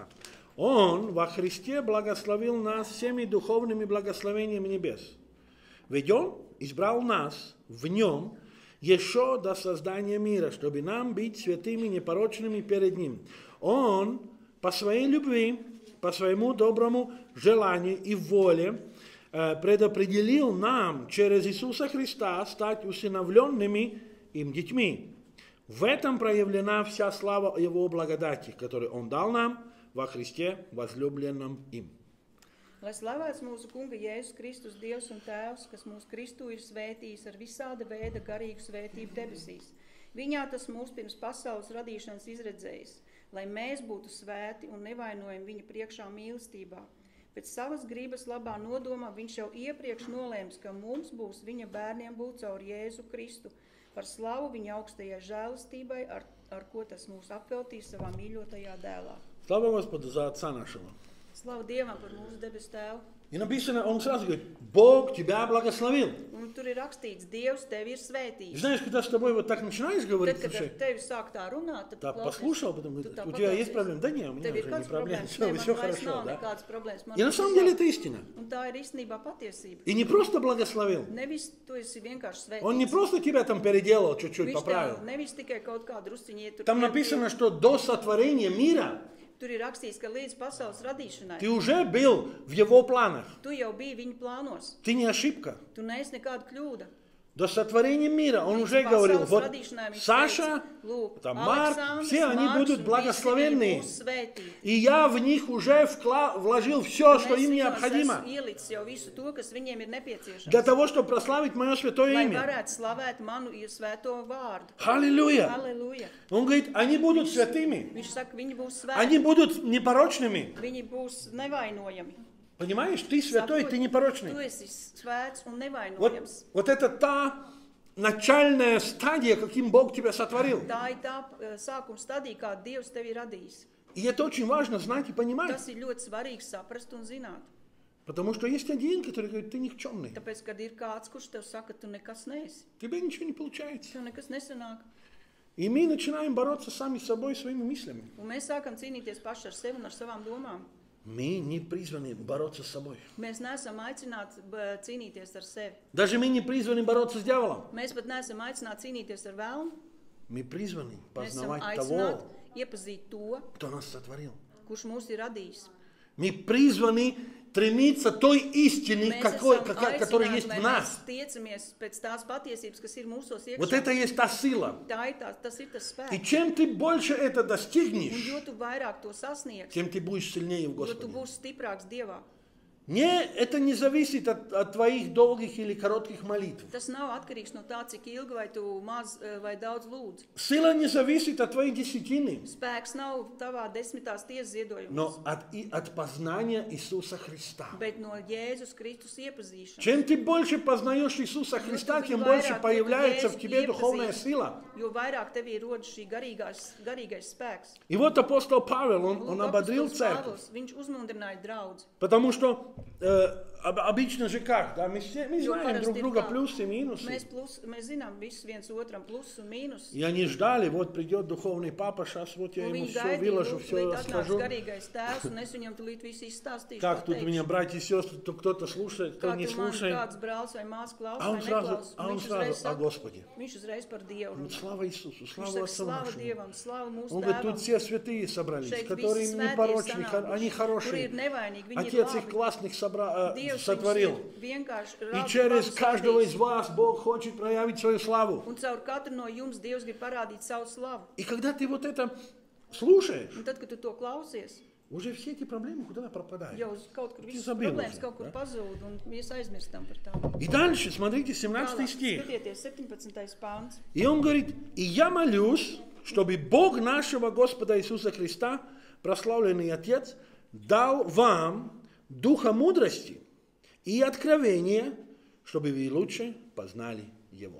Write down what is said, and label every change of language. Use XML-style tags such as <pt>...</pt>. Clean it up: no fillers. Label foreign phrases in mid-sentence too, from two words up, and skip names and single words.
<ru>Он во Христе благословил нас всеми духовными благословениями небес. Ведь Он избрал нас в Нем еще до создания мира, чтобы нам быть святыми, непорочными перед Ним. Он по своей любви, по своему доброму желанию и воле предопределил нам через Иисуса Христа стать усыновленными им детьми. В этом проявлена вся слава Его благодати, которую Он дал нам во Христе, возлюбленном им.</ru> <lv>Lai slavēts mūsu Kunga Jēzus Kristus Dievs un Tēvs, kas mūsu Kristu ir svētījis ar visāda veida garīgu svētību debesīs. Viņā tas mūs pirms pasaules radīšanas izredzējis, lai mēs būtu svēti un nevainojami viņa priekšā mīlestībā. Pēc savas gribas labā nodomā viņš jau iepriekš nolēms, ka mums būs viņa bērniem būt caur Jēzu Kristu, par slavu viņa augstajai žēlastībai, ar ko tas mūs apveltīs savā mīļotajā dēlā.</lv> <ru>Слава Господу за Отца нашего.</ru> <lv>Slavu Dievam par mūsu debesu Tēvu.</lv> <ru>И написано, он сразу говорит, Бог тебя благословил.</ru> <lv>Un tur ir rakstīts, Dievs tevi ir</lv> <ru>И</ru> <lv>svētījis.</lv> <ru>знаешь, когда с тобой вот так начинаешь говорить,</ru> <lv>Tad, kad ar</lv> <ru>слушай,</ru> <lv>tevi sāk tā runāt, tad tu</lv> <ru>так</ru> <lv>klausies.</lv> <ru>послушал, потом</ru> <lv>Tu</lv> <ru>говорит,</ru> <lv>tā</lv> <ru>у тебя есть</ru> <lv>paklausies.</lv> <ru>проблемы? Да нет, у меня</ru> <lv>Tev ir</lv> <ru>уже не</ru> <lv>kāds</lv> <ru>проблема,</ru> <lv>problēmas?</lv> <ru>все,</ru> <lv>Nē,</lv> <ru>все</ru> <lv>man vairs</lv> <ru>хорошо,</ru> <lv>nav</lv> <ru>да?</ru> <lv>nekādas problēmas. Man</lv> <ru>И на</ru> <lv>viss</lv> <ru>самом</ru> <lv>ir</lv> <ru>деле</ru> <lv>labi.</lv> <ru>это истина.</ru> <lv>Un tā ir īstenībā patiesība.</lv> <ru>И не просто благословил,</ru> <lv>Nevis tu esi vienkārši</lv> <ru>он не</ru> <lv>svētīts.</lv> <ru>просто тебя там переделал, чуть-чуть</ru> <lv>Viņš</lv> <ru>поправил.</ru> <lv>tev nevis tikai kaut kādu drusciņu ietur.</lv> <ru>Там написано, что до сотворения мира</ru> <lv>Tur ir rakstīts, ka līdz pasaules radīšanai</lv> <ru>ты уже был в его планах.</ru> <lv>tu jau biji viņa plānos.</lv> <ru>Ты не ошибка.</ru> <lv>Tu neesi nekāda kļūda.</lv> <ru>До сотворения мира он</ru> <lv>Līdz</lv> <ru>уже говорил,</ru> <lv>pasaules</lv> <ru>вот</ru> <lv>radīšanai viņš</lv> <ru>Саша,</ru> <lv>teica, lūk,</lv> <ru>там Марк,</ru> <lv>Aleksandrs,</lv> <ru>все они</ru> <lv>Marks</lv> <ru>будут</ru> <lv>un visi</lv> <ru>благословенные.</ru> <lv>viņi būs svētīti.</lv> <ru>И я в них уже вложил все, что</ru> <lv>Mēs</lv> <ru>им</ru> <lv>viņos</lv> <ru>необходимо,</ru> <lv>esam ielicis jau visu to, kas viņiem ir nepieciešams.</lv> <ru>для того, чтобы прославить мое святое</ru> <lv>Lai</lv> <ru>имя.</ru> <lv>varētu slavēt manu svēto vārdu.</lv> <ru>Аллилуйя!</ru> <lv>Halleluja!</lv> <ru>Он говорит, они будут святыми,</ru> <lv>Viņš saka, viņi būs svēti,</lv> <ru>они будут непорочными.</ru> <lv>viņi būs nevainojami.</lv> <ru>Понимаешь, ты святой, ты</ru> <lv>Tu</lv> <ru>непорочный.</ru> <lv>esi svēts un</lv> <ru>Вот,</ru> <lv>nevainojams.</lv> <ru>вот это та начальная стадия, каким Бог тебя сотворил.</ru> <lv>Tā ir tā sākuma stadija, kā Dievs tevi ir radījis.</lv> <ru>И это очень важно знать и понимать.</ru> <lv>Tas ir ļoti svarīgi saprast un zināt.</lv> <ru>Потому что есть один, который говорит, ты никчемный.</ru> <lv>Tāpēc, kad ir kāds, kurš tev saka, tu nekas neesi,</lv> <ru>Тебе ничего не получается.</ru> <lv>tev nekas nesanāk.</lv> <ru>И мы начинаем бороться сами с собой, своими мыслями.</ru> <lv>Un mēs sākam cīnīties paši ar sevi un ar savām domām.</lv> <ru>Мы не призваны бороться с собой.</ru> <lv>Mēs neesam aicināti cīnīties ar sevi.</lv> <ru>Даже мы не призваны бороться с дьяволом.</ru> <lv>Mēs pat neesam aicināti cīnīties ar vēlmu.</lv> <ru>Мы призваны</ru> <lv>Mēs esam</lv> <ru>познавать</ru> <lv>aicināti</lv> <ru>того,</ru> <lv>iepazīt to,</lv> <ru>кто нас сотворил.</ru> <lv>kurš mūs ir radījis.</lv> <ru>Мы призваны стремиться той истины,</ru> <lv>Mēs</lv> <ru>которая есть</ru> <lv>lai</lv> <ru>в</ru> <lv>mēs</lv> <ru>нас.</ru> <lv>tiecamies pēc tās patiesības, kas ir mūsos</lv> <ru>Вот</ru> <lv>iekšā.</lv> <ru>это и есть та сила.</ru> <lv>Tas ir tas</lv> <ru>И</ru> <lv>spēks.</lv> <ru>чем ты больше это</ru> <lv>Un</lv> <ru>достигнешь,</ru> <lv>jo tu vairāk to sasniegsi,</lv> <ru>тем ты будешь сильнее в</ru> <lv>jo tu</lv> <ru>Господе.</ru> <lv>būsi stiprāks Dievā.</lv> <ru>Это не зависит от твоих долгих или коротких молитв.</ru> <lv>Tas nav atkarīgs no tā, cik ilgi vai tu maz vai daudz lūdz.</lv> <ru>Сила не зависит от твоей десятины,</ru> <lv>Spēks nav tavā 10. tiesas ziedojumos,</lv> <ru>но от познания Иисуса Христа.</ru> <lv>bet no Jēzus Kristus iepazīšanas.</lv> <ru>Чем ты больше познаешь Иисуса Христа, тем больше появляется в тебе духовная сила.</ru> <lv>Jo vairāk tevī rodas šī garīgais spēks.</lv> <ru>И вот апостол Павел, он</ru> <lv>Lūk,</lv> <ru>ободрил</ru> <lv>apostols</lv> <ru>церковь.</ru> <lv>Pāvils, viņš uzmundrināja draudzi.</lv> <ru>Потому что обычно же как, да, мы знаем друг друга плюсы и минусы.</ru> <lv>Mēs zinām visus viens otram plusus un mīnus.</lv> <ru>И они ждали, вот придет духовный папа, сейчас вот я</ru> <lv>Un</lv> <ru>ему</ru> <lv>viņi</lv> <ru>все</ru> <lv>gaidīja,</lv> <ru>выложу, все</ru> <lv>līdz atnāks</lv> <ru>расскажу.</ru> <lv>garīgais tēvs, un es viņam tulīt visu izstāstīšu.</lv> <ru>Как</ru> <lv>ko</lv> <ru>тут</ru> <lv>teikšu.</lv> <ru>меня братья и сестры, то кто-то слушает, кто</ru> <lv>Kā</lv> <ru>не</ru> <lv>tu man</lv> <ru>слушает.</ru> <lv>kāds brālis vai māsa klausa</lv> <ru>А он</ru> <lv>vai</lv> <ru>сразу,</ru> <lv>neklausa.</lv> <ru>а он</ru> <lv>Viņš uzreiz</lv> <ru>сразу о</ru> <lv>saka,</lv> <ru>Господе.</ru> <lv>viņš uzreiz par Dievu runā.</lv> <ru>Слава Иисусу,</ru> <lv>Viņš</lv> <ru>слава</ru> <lv>saka,</lv> <ru>Отцу</ru> <lv>slava</lv> <ru>нашему.</ru> <lv>Dievam, slava mūsu</lv> <ru>Он говорит,</ru> <lv>tēvam.</lv> <ru>тут все святые собрались,</ru> <lv>Šeit</lv> <ru>которые</ru> <lv>visi</lv> <ru>не</ru> <lv>svētie ir</lv> <ru>порочны,</ru> <lv>sanākuši,</lv> <ru>они</ru> <lv>kuri ir</lv> <ru>хорошие.</ru> <lv>nevainīgi, viņi ir</lv> <ru>Отец их</ru> <lv>labi.</lv> <ru>классных</ru> <lv>Dievs</lv> <ru>сотворил.</ru> <lv>viņus ir vienkārši</lv> <ru>И</ru> <lv>labi</lv> <ru>через</ru> <lv>labus</lv> <ru>каждого</ru> <lv>radījis.</lv> <ru>из вас Бог хочет проявить свою славу.</ru> <lv>Un caur katru no jums Dievs grib parādīt savu slavu.</lv> <ru>И когда ты вот это слушаешь,</ru> <lv>Un tad, kad tu to klausies,</lv> <ru>уже все эти проблемы куда пропадают.</ru> <lv>jau kaut kur visas</lv> <ru>забыл</ru> <lv>problēmas</lv> <ru>уже,</ru> <lv>kaut kur</lv> <ru>да?</ru> <lv>pazūd, un mēs aizmirstam par tām.</lv> <ru>И дальше, смотрите, 17</ru> <lv>Tālāk,</lv> <ru>стих.</ru> <lv>skatieties, 17. pāns.</lv> <ru>И он говорит, и я молюсь, чтобы Бог нашего Господа Иисуса Христа, прославленный Отец, дал вам духа мудрости и откровения, чтобы вы лучше познали Его.</ru>